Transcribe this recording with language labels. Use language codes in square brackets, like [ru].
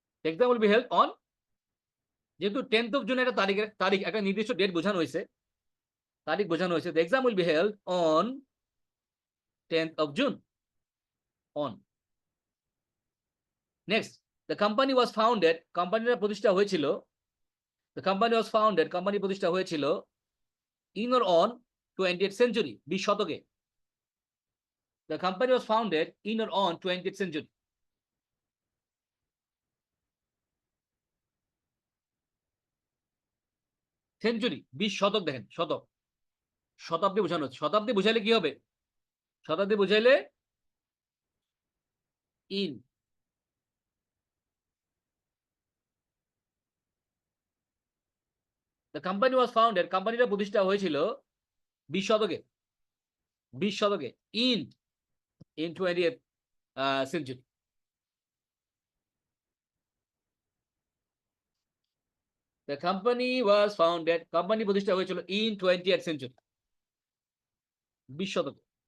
[en] exam will be held on, [bn] যেহেতু 10th of June একটা তারিখ একটা নির্দিষ্ট ডেট বোঝানো হয়েছে, তারিখ বোঝানো হয়েছে। [en] The exam will be held on 10th of June। On. Next, the company was founded, [bn] কোম্পানিটা প্রতিষ্ঠা হয়েছিল। [en] the company was founded, [bn] company প্রতিষ্ঠা হয়েছিল [en] in or on 20th century, [bn] 20 শতকে। [en] The company was founded in or on 20th century. [bn] Century 20 শতক, দেখেন শতক, শতাব্দী বোঝানো হচ্ছে। শতাব্দী বুঝাইলে কি হবে? শতাব্দী বুঝাইলে in. [en] the company was founded, [bn] কোম্পানিটা প্রতিষ্ঠা হয়েছিল 20 শতকে, 20 শতকে, [en] In 20th century. The company was founded, [bn] company প্রতিষ্ঠা হয়েছিল [en] in 20th century, [bn] 20 শতকে।